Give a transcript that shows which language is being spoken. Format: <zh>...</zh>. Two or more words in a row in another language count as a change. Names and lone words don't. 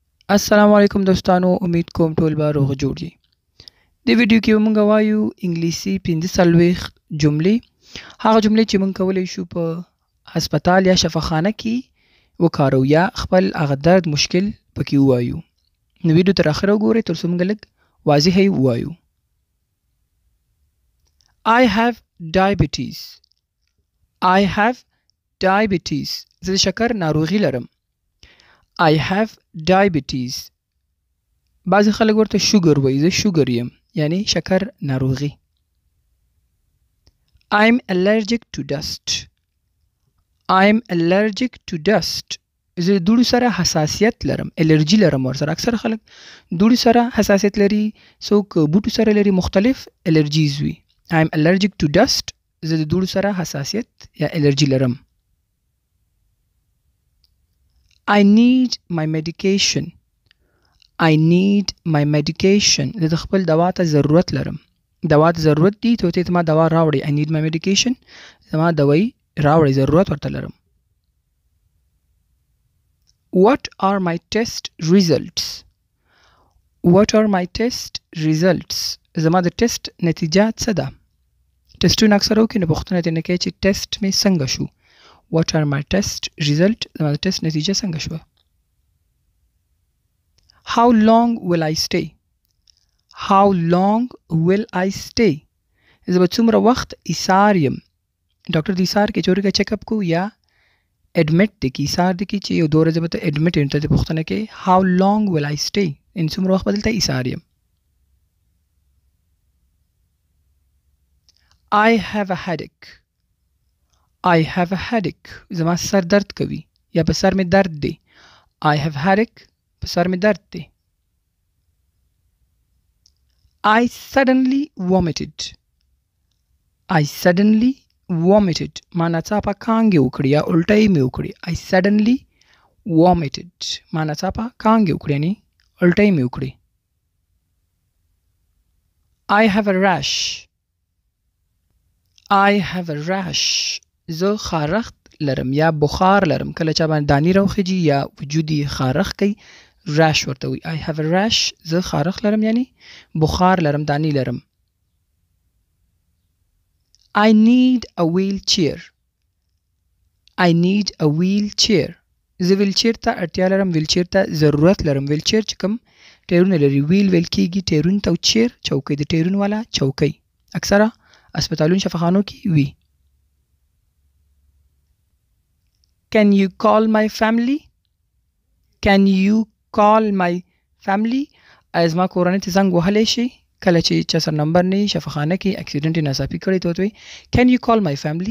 <ps>السلام علیکم دوستانو، امید کوم ټول به روغ جوړ یې. دې ویډیو کې به موږ وایو انګلیسي 45 جملې، هغه جملې چې موږ کولی شو په هسپتال یا شفاخانه کې وکارو یا خپل هغه درد مشکل پکې ووایو. نو ویډیو تر اخره وګورئ تر څو موږ لږ واضح یې ووایو.</ps> <en>I have diabetes. I have diabetes.</en> <ps>زه د شکر ناروغي لرم.</ps> <en>I have diabetes.</en> <ps>بعضی خلک ورته شوګر وایي، زه شوګر یم یعنی شکر ناروغي.</ps> <en>I'm allergic to dust. I'm allergic to dust.</en> <ps>زه د دوړو سره حساسیت لرم، الرجی لرم ورسره. اکثر خلک دوړو سره حساسیت لري، څوک بوټو سره لري، مختلف الرجیز وي.</ps> <en>I'm allergic to dust.</en> <ps>زه د دوړو سره حساسیت یا الرجی لرم.</ps> <en>I need my medication. I need my medication.</en> <ps>زه د خپل دوا ته ضرورت لرم. دوا ته ضرورت دی، ته ته ما دوا راوړي.</ps> <en>I need my medication.</en> <ps>زما دوای راوړي، ضرورت ورته لرم.</ps> <en>What are my test results? What are my test results?</en> <ps>زما د ټیسټ نتیجه څه ده؟ ټیسټونه اکثر وکړي نو پوښتنه ترې کوي چې ټیسټ مې څنګه شو.</ps> <en>What are my test result?</en> <ps>زما د ټیسټ نتیجه څنګه شوه؟</ps> <en>How long will I stay? How long will I stay?</en> <ps>زه به څومره وخت ایسار یم. ډاکټر د ایسار کې چورې کا چیک اپ کو یا اډمټ دی کې ایسار دی کې چې یو 2 ورځې به ته اډمټ یم، ته د پوښتنه کوي</ps> <en>how long will I stay؟</en> <ps>ان څومره وخت به دلته ایسار یم.</ps> <en>I have a headache. I have a headache.</en> <ps>زما سر درد کوي یا په سر مې درد دی.</ps> <en>I have headache.</en> <ps>په سر مې درد دی.</ps> <en>I suddenly vomited. I suddenly vomited.</en> <ps>ما ناڅاپه کانګې وکړې یا الټۍ مې وکړې.</ps> <en>I suddenly vomited.</en> <ps>ما ناڅاپه کانګې وکړې یعنی الټۍ مې وکړې.</ps> <en>I have a rash. I have a rash.</en> <ps>زه خارښت لرم یا بخار لرم. کله چا باندې دانی راوخیږي یا وجود یې خارښ کوي، rash ورته وي.</ps> <en>I have a rash.</en> <ps>زه خارښ لرم یعنی بخار لرم، دانی لرم.</ps> <en>I need a wheelchair. I need a wheelchair.</en> <ps>زه ویلچیر ته اړتیا لرم، ویلچیر ته ضرورت لرم. ویلچیر چې کوم ټیرونه لري، ویل ویل کېږي ټیرون ته، او چیر چوکۍ، د ټیرون والا چوکۍ اکثره اسپتالونو شفاخانو کې وي.</ps> <en>Can you call my family? Can you call my family?</en> <ps>آیا زما کورنۍ ته زنګ وهلی شي؟ کله چې چا سره نمبر نه وي شفاخانه کې اکسیډنټ یې ناڅاپي کړی ته ورته وایي</ps> <en>Can you call my family؟</en>